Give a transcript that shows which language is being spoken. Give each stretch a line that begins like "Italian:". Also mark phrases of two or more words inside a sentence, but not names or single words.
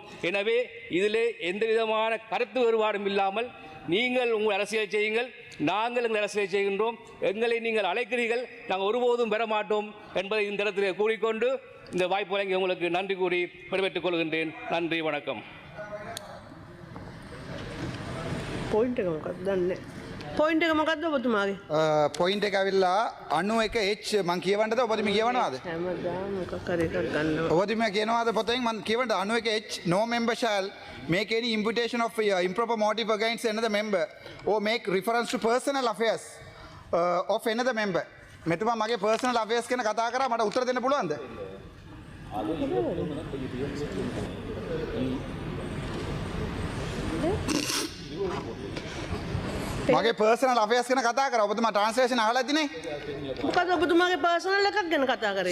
Tamil: எனவே இதிலே எந்த விதமான கருத்து வேறுபாடும் இல்லாமல் நீங்கள் உங்கள் அரசியலை செய்யுங்கள், நாங்கள் எங்கள் அரசியலை செய்கின்றோம். எங்களை நீங்கள் அழைக்கிறீர்கள், நாங்கள் ஒருபோதும் பெற மாட்டோம் என்பதை இந்த இடத்திலே கூறிக்கொண்டு இந்த வாய்ப்பு வழங்கி உங்களுக்கு நன்றி கூறி விடைபெற்றுக் கொள்கின்றேன். நன்றி, வணக்கம்.
Sinhala: පොයින්ට එක මොකක්ද ඔබතුමාගේ? පොයින්ට් එක ඇවිල්ලා 91H මං කියවන්නද ඔබතුමිය කියවනවාද? හැමදාම මොකක් හරි එකක් ගන්නවා. ඔබතුමිය කියනවාද පොතෙන් මං කියවන්නද 91H
English: no member shall make any invitation of improper motive against another member or make reference to personal affairs of another member.
Sinhala: මෙතුමා මගේ
English: personal affairs
Sinhala: ගැන කතා කරා, මට උත්තර දෙන්න පුළුවන්ද? මගේ
English: personal affairs
Sinhala: ගැන කතා කරා. ඔබතුමා ට්‍රාන්ස්ලේෂන් අහලා ඇතිනේ. මොකද ඔබතුමාගේ පර්සනල් එකක් ගැන කතා කරේ?